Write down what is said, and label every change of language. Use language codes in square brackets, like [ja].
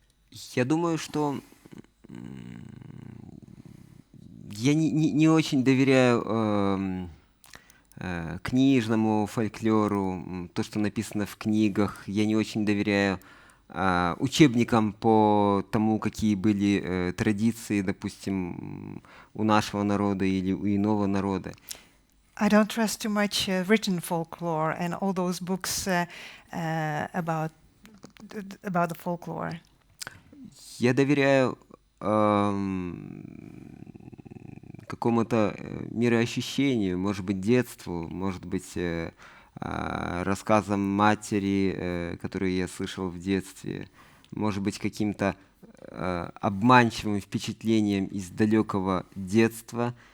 [ru] Я думаю, что я не очень доверяю книжному фольклору, то, что написано в книгах. Я не очень доверяю учебникам по тому, какие были традиции, допустим, у нашего народа или у иного народа. [en] I don't trust too much written folklore and all those books about the folklore. [ru] Я доверяю какому-то мироощущению, может быть, детству, может быть, рассказам матери, которые я слышал в детстве, может быть, каким-то обманчивым впечатлением из далекого детства.